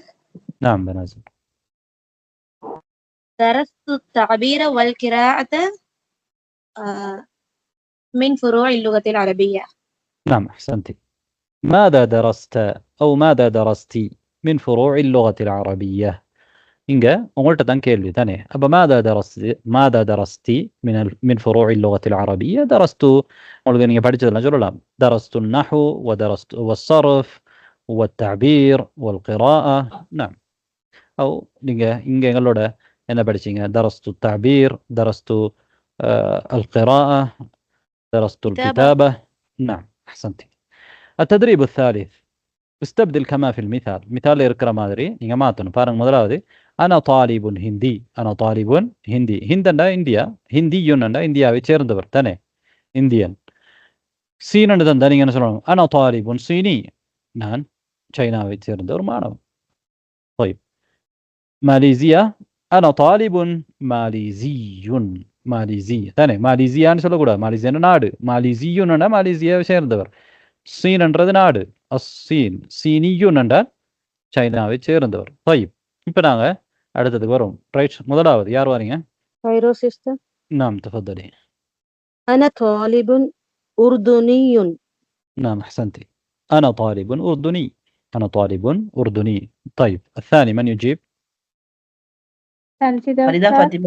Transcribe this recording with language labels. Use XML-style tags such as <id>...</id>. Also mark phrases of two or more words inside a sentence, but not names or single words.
<ar>نعم بنازل. درست التعبير والقراءة من فروع اللغة العربية. نعم أحسنتي. ماذا درست أو ماذا درستي من فروع اللغة العربية؟</ar> <ta>இங்க உங்கள்கிட்ட தான் கேள்வி தானே.</ta> <ar>அப்ப ماذا درستي من فروع اللغة العربية؟</ar> <ta>درست உங்களுக்கு நீங்க படிச்சதெல்லாம் சொல்லலாம்.</ta> <ar>درست النحو ودرست والصرف والتعبير والقراءة. نعم.</ar> <ta>أو நீங்க இங்க எங்களோட என்ன படிச்சீங்க؟</ta> <ar>درست التعبير، درست القراءة، درست الكتابة. نعم أحسنتي. التدريب الثالث: استبدل كما في المثال.</ar> <ta>مثال இருக்கிற மாதிரி நீங்க மாத்தணும். பாருங்க, முதலாவது</ta> <ar>أنا طالب هندي. أنا طالب هندي.</ar> <ta>ஹிந்தண்டா இந்தியா, ஹிந்தியுன்டா இந்தியாவை சேர்ந்தவர் தானே, இந்தியன். சீனன்னு தந்தா நீங்க என்ன சொல்லணும்?</ta> <ar>أنا طالب صيني.</ar> <ta>நான் சைனாவை சேர்ந்த ஒரு மாணவன்.</ta> <ar>طيب ماليزيا: أنا طالب ماليزي.</ar> <ta>ماليزي தானே, மாலேசியான்னு சொல்லக்கூடாது. மாலேசியான்னு நாடு, மாலேசியுன்னா மாலேசியாவை சேர்ந்தவர். சீன்ன்றது நாடு, அஸ்ஸீன். சீனியுன்னா சைனாவை சேர்ந்தவர். طيب இப்போ நாங்க அடுத்ததுக்கு வரும். ரைட், முதலாவது யார் வரீங்க?</ta> <ar>فيروز أستاذ. نعم تفضلي. أنا طالب أردني. نعم أحسنتي. أنا طالب أردني. أنا طالب أردني. طيب الثاني من يجيب؟ فريدة فاطمة.</ar>